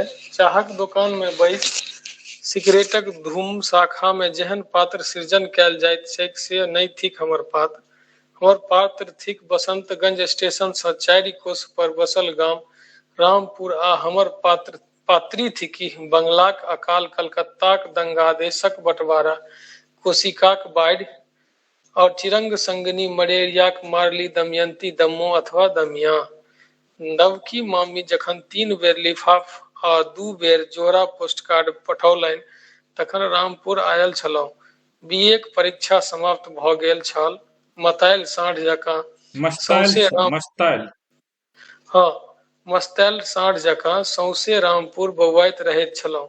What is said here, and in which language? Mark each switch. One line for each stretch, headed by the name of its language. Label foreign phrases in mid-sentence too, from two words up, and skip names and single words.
Maithili: चाहक दोकान में बैस सिगरेटक धूम शाखा में जेहन पात्र सृजन कैल जाइत छैक से नहि थिक हमर पात्र। हमर पात्र थिक बसंतगंज स्टेशन सँ 4 कोस पर बसल गाम रामपुर आ हमर पात्री थिकी बंगलाक अकाल, कलकत्ताक दंगादेशक बंटवारा, कोशिकाक बाढ़ि और चिरंग संगनी मलेरियाक मारली दमयंती दम्मो अथवा दमिया। नवकी मामी जखन 3 बेर लिफाफ आ 2 बेर जोड़ा पोस्टकार्ड पठौलनि तखन रामपुर आयल छलहुँ। बीएक परीक्षा समाप्त भऽ गेल छल। मतायल साँढ़ जकाँ मस्तायल सौंसे छी, मस्तायल। हाँ, मस्तायल साँढ़ जकाँ सौंसे रामपुर बौआइत रहैत छलहुँ।